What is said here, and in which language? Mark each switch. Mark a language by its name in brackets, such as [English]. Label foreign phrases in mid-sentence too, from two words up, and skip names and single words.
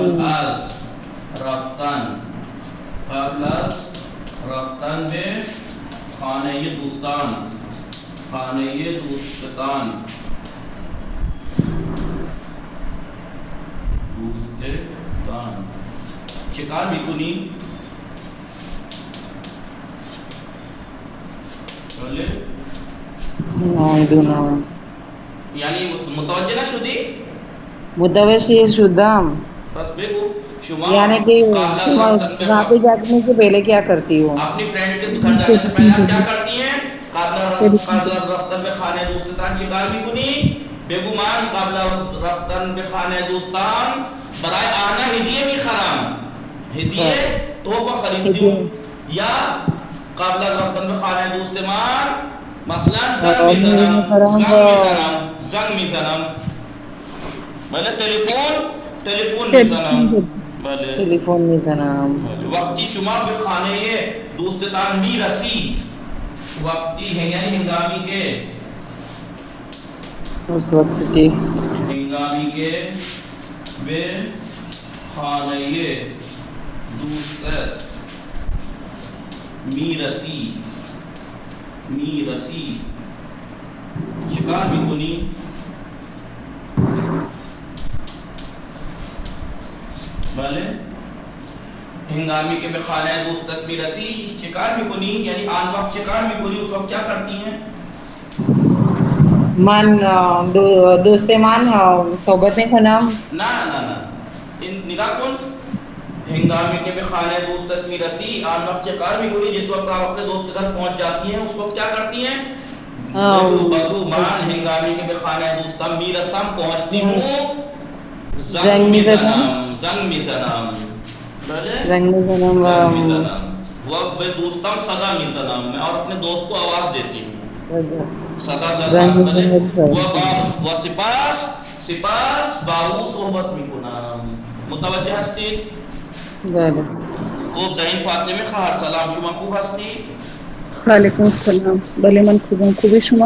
[Persian] قبل از رفتن به خانه دوستان چه کار میکنی؟ یعنی متوجه نشدی؟ متوجه شدم. بس بگو شما [Urdu] یعنی کہ وہاں پہ جانے سے پہلے کیا کرتی ہوں؟ اپنی فرینڈ کے گھر جانے سے پہلے آپ کیا کرتی ہیں؟ [Persian] قبل از رفتن به خانه دوستان چه کار میکنی؟ بگو من قبل از رفتن به خانه دوستان برای آنها هدیه میخرم. [Urdu] هدیه تحفه خریدتی ہوں. [Persian] یا قبل از رفتن به خانه دوست من مثلا زنگ میزنم. بله تلفون میزنم. بله. تلفن میزنم. وقتی شما به خانه دوستتان میرسید، وقتی یعنی ہنگامی کے، [Urdu] اس وقت کی [Persian] ہنگامی کے به خانه دوستت میرسی چیکار میکنی؟ بله. ہنگامی کے به خانه دوستت میرسی چیکار میکنی، یعنی آن وقت چیکار میکنی، [Urdu] اس وقت کیا کرتی ہیں؟ [Persian] من دوست من صحبت میکنم. نه این نگاه کن، ہنگامی کے به خانه دوستت میرسی آن وقت چیکار میکنی، [Urdu] جس وقت آپ اپنے دوست کے گھر پہنچ جاتی ہیں اس وقت کیا کرتی ہیں؟ [Persian] بگو من ہنگامی کے به خانه دوستم میرسم [Urdu] پہنچتی ہوں [Persian] زنگ میزنم. زنگ میزنم وہ به دوستم صدا میزنم، [Urdu] میں اور اپنے دوست کو آواز دیتی ہوں. [Persian] صدا زنگ زدن و سپاس باو صحبت میکنم. متوجه هستید؟ بله. خوب. زهین فاطمه خواهر سلام، شما خوب هستید؟ وعلیکم السلام. بله من خوبم. خوبی شما؟